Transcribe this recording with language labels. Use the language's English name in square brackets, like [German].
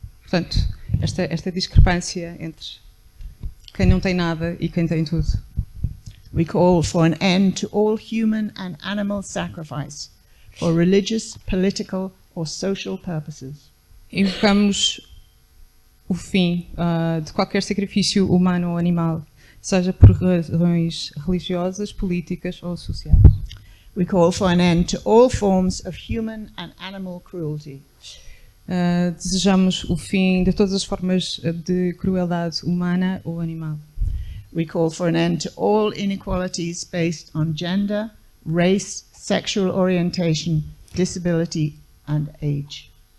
[Portuguese] Portanto, esta discrepância entre quem não tem nada e quem tem tudo. [English] We call for an end to all human and animal sacrifice for religious, political or social purposes. [Portuguese] Invocamos o fim de qualquer sacrifício humano ou animal, seja por razões religiosas, políticas ou sociais. [English] We call for an end to all forms of human and animal cruelty. [Portuguese] Desejamos o fim de todas as formas de crueldade humana ou animal. [English] We call for an end to all inequalities based on gender, race, sexual orientation, disability and age.